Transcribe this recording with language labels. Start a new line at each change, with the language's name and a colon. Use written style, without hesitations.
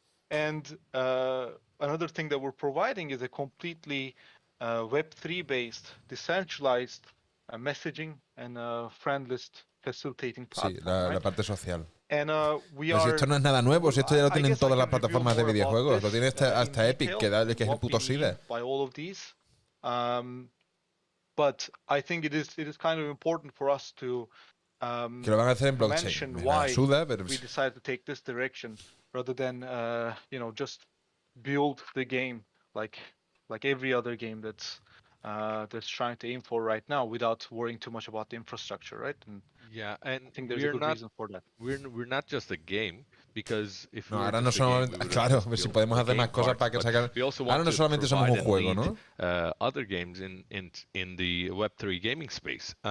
English: And another thing that we're providing is a completely Web3 based, decentralized messaging and friend list facilitating platform.
Spanish: Sí, la parte social.
English: And,
Spanish: Pero si esto no es nada nuevo, si esto ya lo tienen todas las plataformas de videojuegos, lo tiene hasta Epic, que es el puto SIDA.
English: By all of these, but I think it is kind of important for us to
Spanish: que lo van a hacer en blockchain. Me la suda, pero
English: we decided to take this direction rather than just build the game like every other game that's trying to aim for right now without worrying too much about the infrastructure, right? And yeah, and I think there's a good reason for that. We're not just a game, because if
Spanish: ahora no solamente, claro, si podemos hacer más cosas para que sacar. Ahora no solamente somos un juego, ¿no?
English: Other games in the Web3 gaming space.